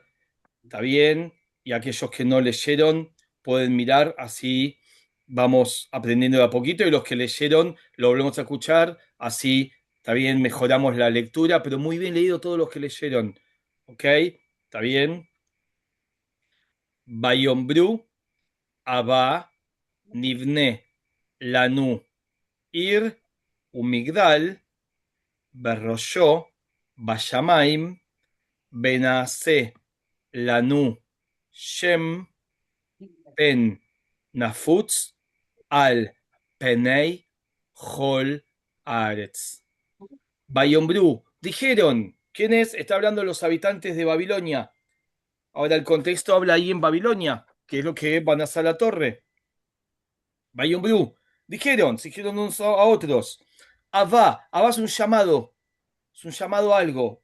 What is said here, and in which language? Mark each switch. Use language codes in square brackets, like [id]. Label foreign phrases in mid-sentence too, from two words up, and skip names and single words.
[es] ¿Está bien? Y aquellos que no leyeron pueden mirar. Así vamos aprendiendo de a poquito. Y los que leyeron lo volvemos a escuchar. Así, ¿está bien? Mejoramos la lectura. Pero muy bien leído todos los que leyeron. ¿Ok? ¿Está bien? [he] ויאמרו הבה נבנה לנו עיר ומגדל וראשו בשמים ונעשה לנו שם פן נפוץ על פני כל הארץ. [es] Bayombru, dijeron, ¿quién es? Está hablando los habitantes de Babilonia. Ahora el contexto habla ahí en Babilonia, que es lo que van a hacer la torre. Bayombru, dijeron, se dijeron unos a otros. Abba es un llamado. Es un llamado a algo.